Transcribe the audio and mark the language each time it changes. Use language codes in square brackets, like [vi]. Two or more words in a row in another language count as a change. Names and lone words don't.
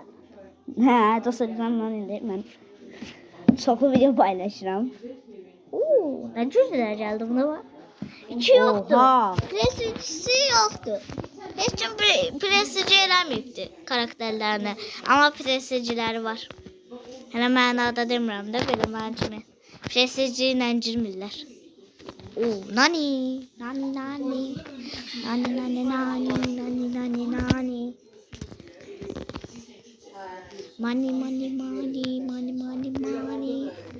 [az] Hə, dostlar ben çoxlu video paylaşıram. [tr] Ne cüzdeler geldi buna bak. İki yoktu. Oha. Prestijisi yoktu. [az] Hiç kim prestiji eləməyibdi karakterlerine. Ama prestijləri var. Hələ mənada demirəm də belə mənim kimi. Prestiji ilə girmirlər. Nani. Money.